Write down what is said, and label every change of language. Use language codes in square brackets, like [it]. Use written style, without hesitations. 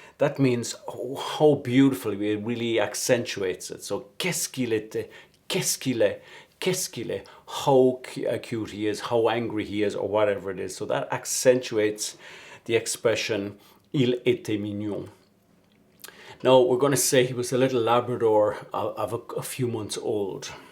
[en] That means how beautifully it really accentuates it. So [fr] qu'est-ce qu'il était, qu'est-ce qu'il est, [en] how cute he is, how angry he is, or whatever it is. So that accentuates the expression [fr] il était mignon. [en] Now we're going to say he was a little Labrador of a few months old.